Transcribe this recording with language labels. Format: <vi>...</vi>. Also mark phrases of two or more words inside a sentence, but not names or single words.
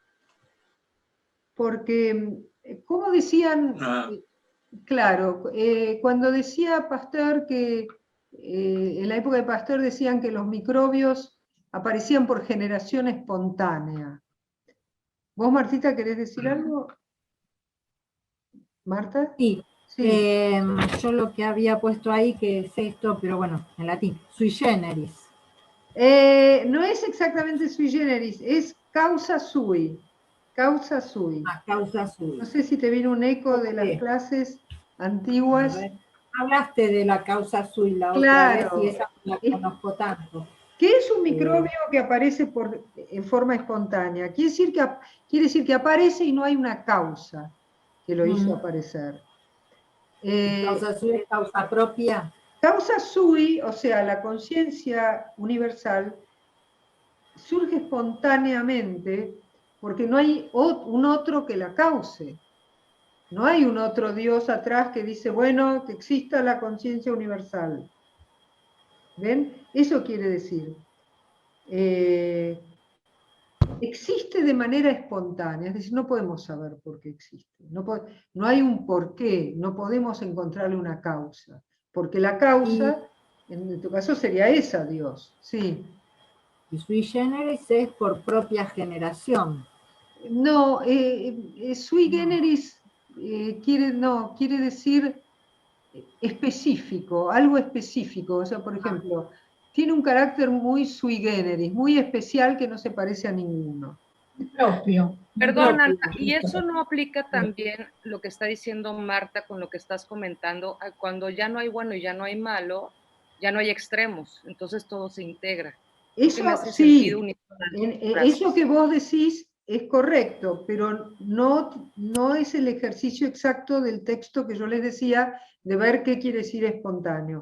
<es>Porque, como decían, claro, cuando decía Pasteur que en la época de Pasteur decían que los microbios aparecían por generación espontánea. ¿Vos, Martita, querés decir algo? ¿Marta? Sí. Yo lo que había puesto ahí, que es esto, pero bueno, en latín,</es> <la>sui generis.</la> <es>No es exactamente</es> <la>sui generis,</la> <es>es</es> <la>causa sui. Causa sui. Causa sui.</la> <es>No sé si te viene un eco de las clases antiguas. Hablaste de la</es> <la>causa sui</la> <es>la otra vez y esa no la conozco tanto. ¿Qué es un microbio que aparece en forma espontánea? Quiere decir que aparece y no hay una causa que lo hizo aparecer.</es> <la>¿Causa sui</la> <es>es causa propia?</es> <la>Causa sui,</la> <es>o sea, la conciencia universal, surge espontáneamente porque no hay un otro que la cause. No hay un otro Dios atrás que dice, bueno, que exista la conciencia universal. ¿Ven? Eso quiere decir. Existe de manera espontánea, es decir, no podemos saber por qué existe. No hay un porqué, no podemos encontrarle una causa. Porque la causa, en tu caso, sería esa, Dios. Sí. Y</es> <la>sui generis</la> <es>es por propia generación. No,</es> <la>sui generis</la> <es>quiere decir específico, algo específico. O sea, por ejemplo, tiene un carácter muy</es> <la>sui generis,</la> <es>muy especial que no se parece a ninguno. Propio. Perdón, Ana, ¿y eso no aplica también lo que está diciendo Marta con lo que estás comentando? Cuando ya no hay bueno y ya no hay malo, ya no hay extremos, entonces todo se integra. Eso sí, eso que vos decís es correcto, pero no es el ejercicio exacto del texto que yo les decía de ver qué quiere decir espontáneo.</es>